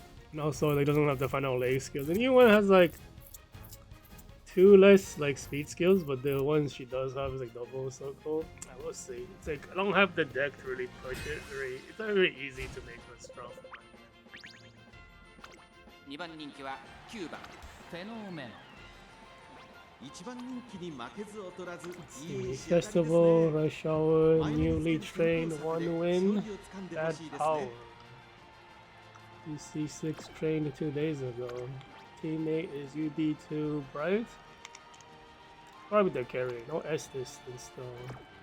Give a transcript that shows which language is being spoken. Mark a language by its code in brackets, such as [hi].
[en] And also, like, doesn't have the final leg skills. The new one has like 2 less like speed skills, but the ones she does have is like double circle. I will see. It's like I don't have the deck to really push it. It's not very easy to make her strong. [ja] 2番人気は9番フェノーメノ。 1番人気に負けず劣らず [en] Festival, Rush Hour, New Lead Train, 1 win, Bad Power. UC6 trained 2 days ago. Teammate is UB2 Bright. Probably the carry, no S distance though.